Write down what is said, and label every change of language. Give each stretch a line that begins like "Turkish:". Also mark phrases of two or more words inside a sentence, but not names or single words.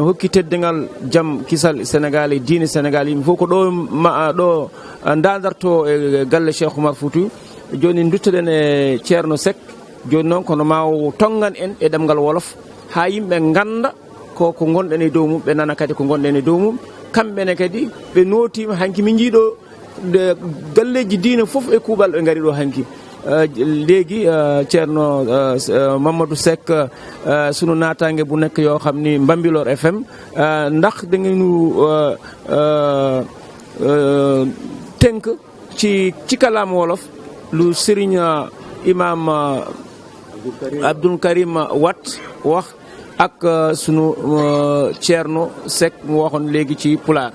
Fula: hokki teddugal jaam kisal Sénégal e diine Sénégal yimɓe fof ko ɗo ɗo dadarto e galle Cheikh Oumar Foutiyou joni duttoɗen e ceerno Seck joni noon kono ma tongan en e ɗemgal wolof ha yimɓe ganda ko gonɗen e dow mum ɓe nana kadi ko gonɗen e dow mum kamɓene kadi ɓe notima hanki min jiiɗo galleji diine fof e kuuɓal ɓe gari ɗo hanki
Wolof: léegi ceerno Mamadou Seck sunu natangue bu nekk yoo xam ni Bambilor FM ndax da ngeen tënk ci kalaam wolof lu Serigne Imam Abdoul Karim Watt wax ak sunu ceerno Seck mu waxoon léegi ci pulaar.